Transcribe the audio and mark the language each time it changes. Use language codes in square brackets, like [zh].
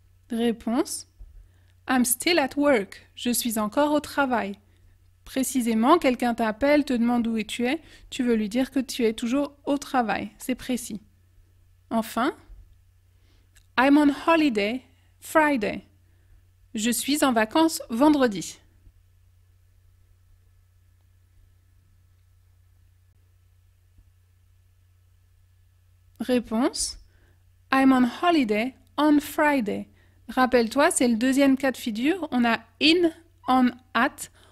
[fr] Réponse. [en] I'm still at work. [fr] Je suis encore au travail. Précisément, quelqu'un t'appelle, te demande où tu es, tu veux lui dire que tu es toujours au travail. C'est précis. [en] Enfin, I'm on holiday Friday. [fr] Je suis en vacances vendredi. Réponse. [en] I'm on holiday on Friday. [fr] Rappelle-toi, c'est le deuxième cas de figure. On a in, on, at.